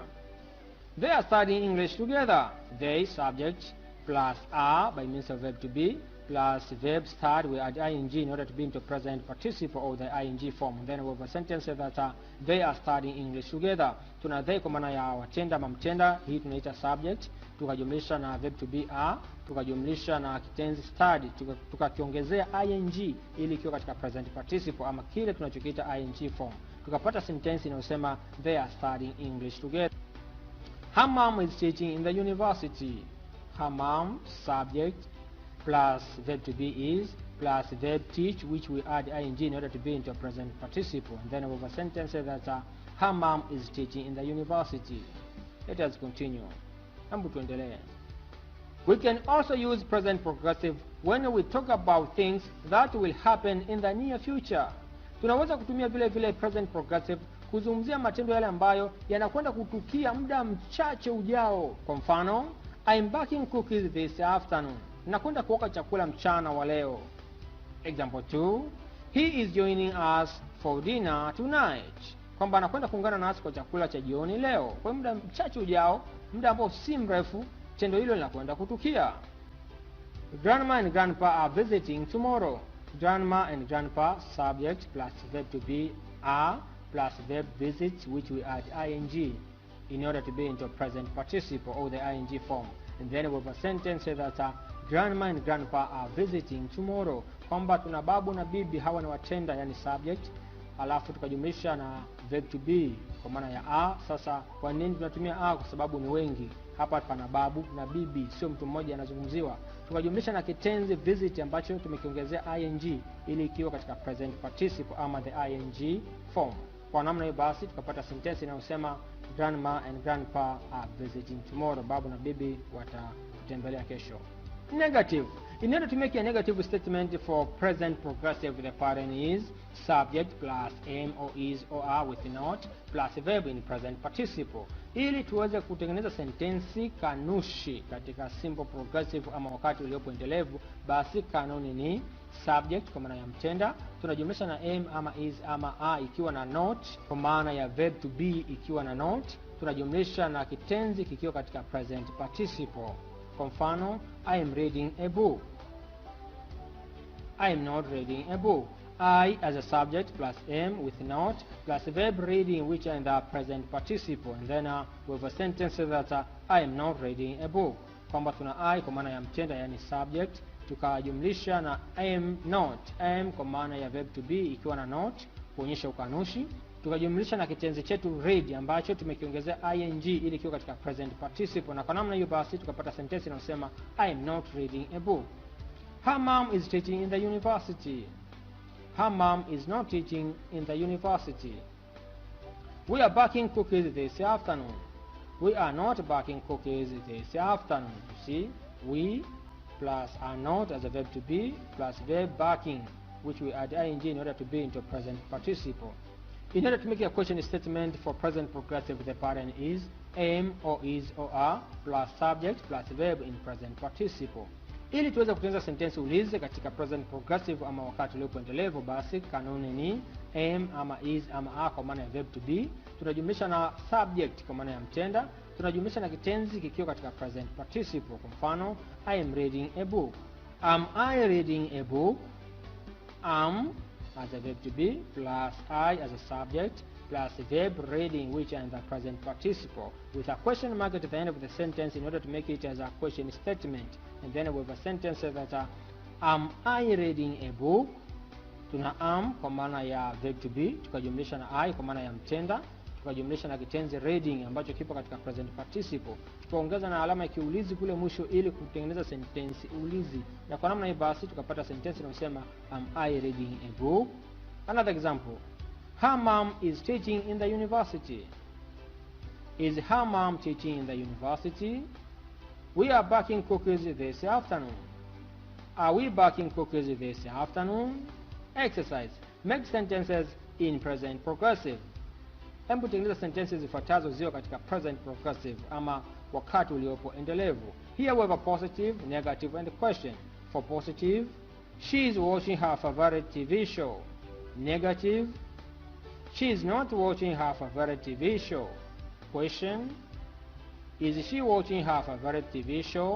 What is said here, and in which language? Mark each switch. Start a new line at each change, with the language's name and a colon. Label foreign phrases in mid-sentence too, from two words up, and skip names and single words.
English: They are studying English together. They subject plus are by means of verb to be plus verb start, we add ing in order to be into present participle or the ing form, and then we have a sentence that they are studying English together.
Swahili: Tuna they kwa maana ya watenda ama mtenda, hii tunaita subject, tukajumlisha na
English: verb to be are,
Swahili: tukajumlisha na kitenzi study, tukakiongezea ing ili kiwe katika
English: present participle
Swahili: ama kile tunachokiita
English: ing form,
Swahili: tukapata sentence inayosema
English: they are studying English together. Her mom is teaching in the university. Her mom subject plus verb to be is plus verb teach, which we add ing in order to be into present participle, and then we have a sentence that her mom is teaching in the university. Let us continue.
Swahili: Hebu tuendelee.
English: We can also use present progressive when we talk about things that will happen in the near future.
Swahili: Tunaweza kutumia vile vile
English: present progressive
Swahili: kuzungumzia matendo yale ambayo yanakwenda kutukia muda mchache ujao. Kwa mfano,
English: I'm baking cookies this afternoon.
Swahili: Nakwenda kuoka chakula mchana wa leo.
English: Example 2, he is joining us for dinner tonight.
Swahili: Kwamba anakwenda kuungana nasi kwa chakula cha jioni leo. Kwa muda mchache ujao, muda ambao si mrefu, tendo hilo linakwenda kutukia.
English: Grandma and grandpa are visiting tomorrow. Grandma and grandpa subject plus verb to be are plus verb visit, which we add ing in order to be into present participle or the ing form, and then we have a sentence that grandma and grandpa are visiting tomorrow,
Swahili: kwamba tuna babu na bibi, hawa ni watenda, yani subject, alafu tukajumlisha na
English: verb to be
Swahili: kwa maana ya are. Sasa kwa nini tunatumia are? Kwa sababu ni wengi hapa, pana babu na bibi, sio mtu mmoja anazungumziwa. Tukajumlisha na kitenzi visit ambacho tumekiongezea ing ili kiwe katika
English: present participle
Swahili: ama
English: the ing form.
Swahili: Kwa namna hiyo basi tukapata sentence inayosema
English: grandma and grandpa are visiting tomorrow,
Swahili: babu na bibi watatembelea kesho.
English: Negative. In order to make a negative statement for present progressive, the pattern is subject plus am or is or are with not plus verb in present participle.
Swahili: Ili tuweze kutengeneza sentensi kanushi katika
English: simple progressive
Swahili: ama wakati uliopo endelevu, basi kanuni ni subject kwa maana ya mtenda, tunajumlisha na am ama is ama are ikiwa na not kwa maana ya
English: verb to be
Swahili: ikiwa na not, tunajumlisha na kitenzi kikiwa katika
English: present participle.
Swahili: Kwa mfano,
English: I am reading a book. I am not reading a book. I as a subject plus am with not plus verb reading, which are in the present participle, and then we have a sentence that I am not reading a book, kwamba tuna I kwa maana ya mtenda, yani subject, tukajumlisha na am not, am kwa maana ya verb to be ikiwa na not kuonyesha ukanushi, tukajumlisha na kitenzi chetu read ambacho tumekiongezea ing ili kiwe katika present participle, na kwa namna hiyo basi tukapata sentence inayosema I am not reading a book. Her mom is teaching in the university. Her mom is not teaching in the university. We are baking cookies this afternoon. We are not baking cookies this afternoon. You see, we plus are not as a verb to be plus verb baking, which we add ing in order to be into present participle. In order to make a question statement for present progressive, the pattern is am or is or are plus subject plus verb in present participle.
Swahili: Ili tuweze kutengeneza sentensi ulizi katika
English: present progressive
Swahili: ama wakati uliopo endelevu, basi kanuni ni am ama is ama are kwa maana ya
English: verb to be,
Swahili: tunajumlisha na subject kwa maana ya mtenda, tunajumlisha na kitenzi kikiwa katika
English: present participle.
Swahili: Kwa mfano,
English: I am reading a book. Am I reading a book? Am as a verb to be plus I as a subject plus verb reading, which are in the present participle, with a question mark at the end of the sentence in order to make it as a question statement. And then we have a sentence that am I reading a book?
Swahili: Tuna am kwa maana ya
English: verb to be,
Swahili: tukajumlisha na I kwa maana ya mtenda, tukajumlisha na kitenzi reading ambacho kipo katika
English: present participle,
Swahili: tukaongeza na alama ya kiulizi kule mwisho ili kutengeneza sentensi ulizi, na kwa namna hii basi tukapata sentensi inayosema
English: am I reading a book. Another example, her mom is teaching in the university. Is her mom teaching in the university? We are baking cookies this afternoon. Are we baking cookies this afternoon? Exercise. Make sentences in present progressive.
Swahili: Hebu tengeneza sentences zifuatazo ziwe katika
English: present progressive
Swahili: ama wakati uliopo endelevu.
English: Here we have a positive, negative and question. For positive, she is watching her favorite TV show. Negative, she is not watching her favorite TV show. Question, is she watching her favorite TV show?